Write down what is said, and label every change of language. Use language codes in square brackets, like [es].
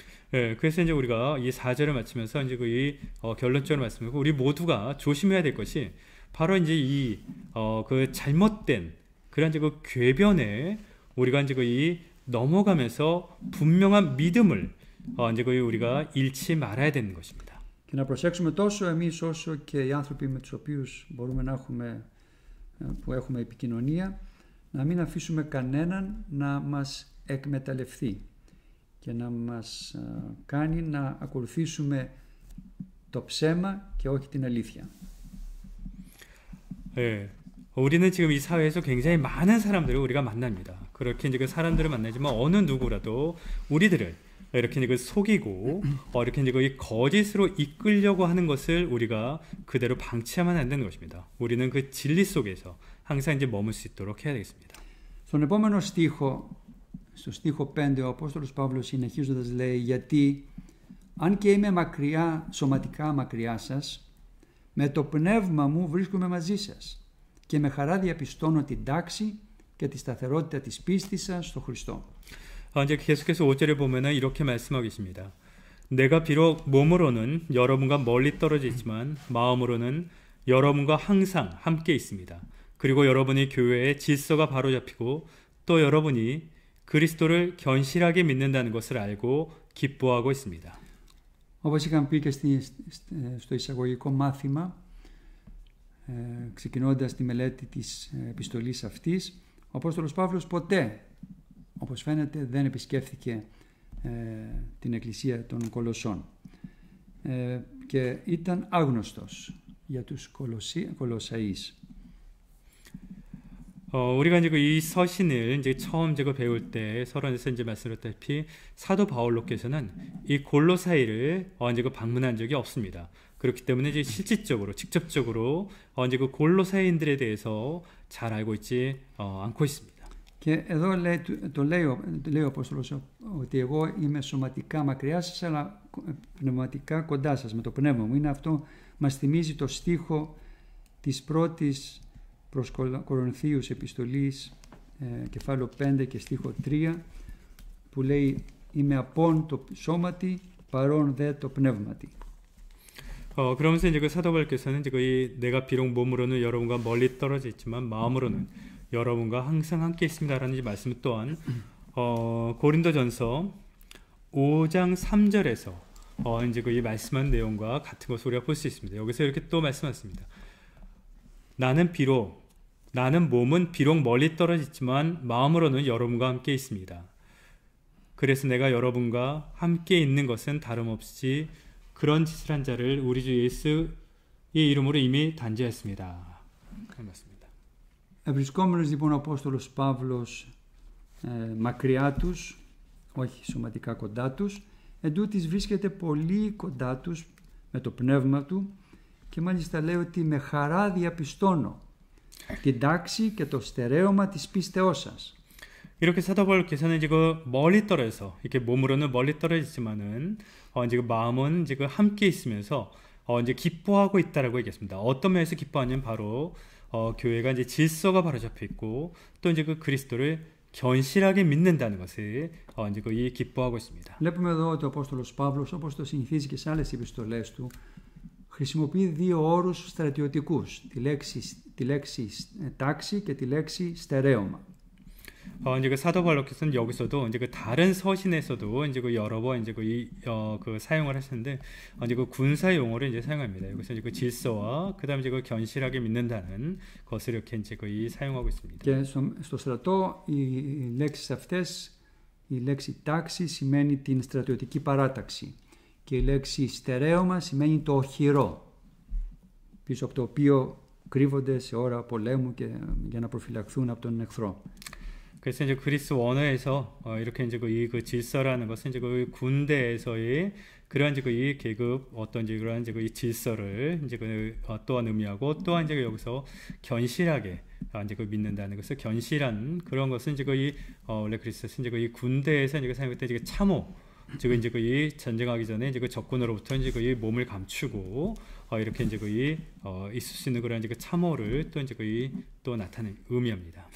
[ko] 네, 그래서 이제 우리가 이 4절을 마치면서 이제 이 결론적으로 말씀드리고 우리 모두가 조심해야 될 것이 바로 이제 그 잘못된 그런 이제 그 궤변에 우리가 이제 이 넘어가면서 분명한 믿음을 이제 우리가 잃지 말아야 되는 것입니다. [el] Και να προσέξουμε τόσο εμείς όσο και οι άνθρωποι με τους οποίους μπορούμε να που έχουμε επικοινωνία, να μην αφήσουμε κανέναν να μας εκμεταλλευτεί και να μας κάνει να ακολουθήσουμε το ψέμα και όχι την αλήθεια. [ko] 네, 우리는 지금 이 사회에서 굉장히 많은 사람들을 우리가 만납니다. 그렇게 이제 그 사람들을 만나지만 어느 누구라도 우리들을 이렇게 이제 속이고 이렇게 이제 이 거짓으로 이끌려고 하는 것을 우리가 그대로 방치하면 안 되는 것입니다. 우리는 그 진리 속에서 항상 이제 머물 수 있도록 해야 되겠습니다. [el] Στον επόμενο στίχο, στο στίχο 5, ο Απόστολος Παύλος συνεχίζοντας λέει: «Γιατί αν και είμαι σωματικά μακριά σας, με το πνεύμα μου βρίσκομαι μαζί σας και με χαρά διαπιστώνω την τάξη και τη σταθερότητα της πίστης σας στο Χριστό». [ko] 이제 계속해서 5절에 보면은 이렇게 말씀하고 계십니다. 내가 비록 몸으로는 여러분과 멀리 떨어져 있지만 마음으로는 여러분과 항상 함께 있습니다. 그리고 여러분이 교회의 질서가 바로잡히고 또 여러분이 그리스도를 견실하게 믿는다는 것을 알고 기뻐하고 있습니다. [el] Όπως είχαμε πει και στο εισαγωγικό μάθημα, ξεκινώντας τη μελέτη της επιστολής αυτής, ο Απόστολος Παύλος ποτέ, όπως φαίνεται, δεν επισκέφθηκε την εκκλησία των Κολοσσών και ήταν άγνωστος για τους Κολοσσαείς. [ko] 우리가 이제 이 서신을 이제 처음 배울 때 서론에서 이제 말씀드렸다시피 사도 바울로께서는 이 골로사이를 이제 방문한 적이 없습니다. 그렇기 때문에 이제 실질적으로 직접적으로 이제 그 골로사이인들에 대해서 잘 알고 있지 않고 있습니다. [el] Και εδώ λέει ο Απόστολος ότι εγώ είμαι σωματικά μακριά σας, αλλά πνευματικά κοντά σας με το πνεύμα μου. Αυτό μας θυμίζει το στίχο της πρώτης προς Κορινθίους επιστολής, κεφάλαιο 5 και στίχο 3, που λέει «Είμαι απόν το σώματι, παρόν δε το πνεύματι». [ko] 그러면서 이제 그 사도 바울께서는 이제 내가 비록 몸으로는 여러분과 멀리 떨어져 있지만 마음으로는 여러분과 항상 함께 있습니다라는 말씀 또한 고린도전서 5장 3절에서 이제 이 말씀한 내용과 같은 것을 우리가 볼 수 있습니다. 여기서 이렇게 또 말씀하십니다. 나는 몸은 비록 멀리 떨어져 있지만 마음으로는 여러분과 함께 있습니다. 그래서 내가 여러분과 함께 있는 것은 다름없이 그런 짓을 한 자를 우리 주 예수의 이름으로 이미 단죄했습니다. 맞습니다. [el] Βρισκόμενος λοιπόν ο Απόστολος Παύλος μακριά τους, όχι σωματικά κοντά τους, εντούτοις βρίσκεται πολύ κοντά τους με το πνεύμα του και μάλιστα λέει ότι με χαρά διαπιστώνω την τάξη και το στερέωμα της πίστεώς σας. [ko] 이렇게 사도 바울께서는 이제 멀리 떨어져서 이렇게 몸으로는 멀리 떨어지지만은 이제 마음은 이제 함께 있으면서 이제 기뻐하고 있다라고 얘기했습니다. 어떤 면에서 기뻐하냐면 바로 교회가 이제 질서가 바로 잡혀 있고 또 이제 그 그리스도를 견실하게 믿는다는 것을 이제 이 기뻐하고 있습니다. [el] Βλέπουμε εδώ ότι ο Απόστολος Παύλος, όπως το συνηθίζει και σε άλλες επιστολές του, χρησιμοποιεί δύο όρους στρατιωτικούς, τη λέξη τάξη και τη λέξη στερέωμα. [ko] 이제 그 사도 바울께서는 여기서도 이제 그 다른 서신에서도 이제 그 여러 번 이제 그 사용을 하시는데 이제 그 군사 용어를 이제 사용합니다. 여기서 이제 그 질서와 그다음에 이제 그 견실하게 믿는다는 것을 이렇게 이제 사용하고 있습니다. [el] Και στο στρατό οι λέξεις αυτές, η λέξη τάξη σημαίνει την στρατιωτική παράταξη και η λέξη στερέωμα σημαίνει το οχυρό, πίσω από το οποίο κρύβονται σε ώρα πολέμου και για να προφυλαχθούν από τον εχθρό. [ko] 그래서 이제 그리스 원어에서 이렇게 이제 그 질서라는 것은 이제 그 군대에서의 그러한 이제 이 계급 어떤 이제 그러한 이제 이 질서를 이제 또한 의미하고 또한 이제 여기서 견실하게 이제 믿는다는 것을 견실한 그런 것은 이제 원래 그리스에서 이제 이 군대에서 이제 사용했던 이제 참호, 즉 이제 이 전쟁하기 전에 이제 적군으로부터 이제 이 몸을 감추고 이렇게 이제 있을 수 있는 그런 이제 참호를 또 이제 또 나타내는 의미합니다.